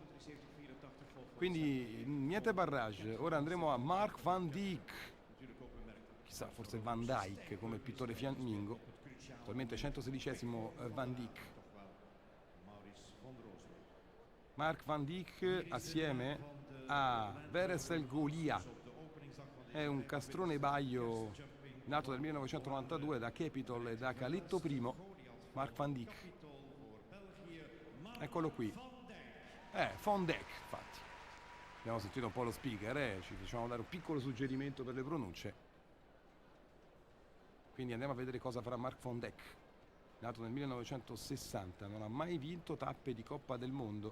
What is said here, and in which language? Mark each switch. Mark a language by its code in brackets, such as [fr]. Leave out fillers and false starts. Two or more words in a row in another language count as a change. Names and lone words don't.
[it] Quindi niente barrage, ora andremo a Mark van Dijk, chissà, forse Van Dijk come il pittore fiammingo, attualmente 116esimo Van Dijk. Mark van Dijk assieme a Veresel Golia, è un castrone baio nato nel 1992 da Capitol e da Caletto I. Mark van Dijk, eccolo qui, Van Dijk infatti. Abbiamo sentito un po' lo speaker, ci facciamo dare un piccolo suggerimento per le pronunce. Quindi andiamo a vedere cosa farà Mark van Dijk, nato nel 1960, non ha mai vinto tappe di Coppa del Mondo.